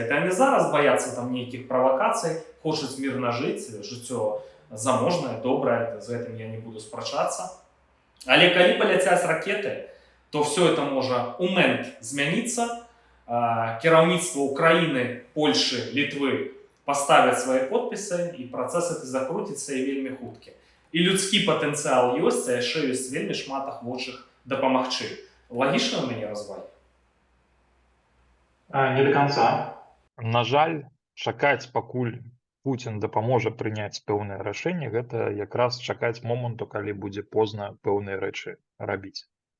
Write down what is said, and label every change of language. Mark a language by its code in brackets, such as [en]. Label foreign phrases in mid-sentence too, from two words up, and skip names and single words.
[be] Это яны зараз баяцца там нейкіх правакацый, хочуць мірна жыць, жыццё заможнае, добрае, з гэтым я не буду спрачацца. Але калі паляцяць ракеты, то [ru] все это [be] можа у момент змяніцца, кіраўніцтва Украіны, Польшы, Літвы [ru] поставят свои подписи, и процесс это закрутится [be] и вельмі хуткі. І людскі патэнцыял ёсць, а яшчэ ёсць вельмі шмат ахвочых дапамагчы. Лагічна ў мяне развай? [ru] Не до конца. [be] На жаль, чакаць, пакуль Пуцін дапаможа прыняць пэўнае рашэнне, гэта якраз чакаць моманту, калі будзе позна пэўныя рэчы рабіць.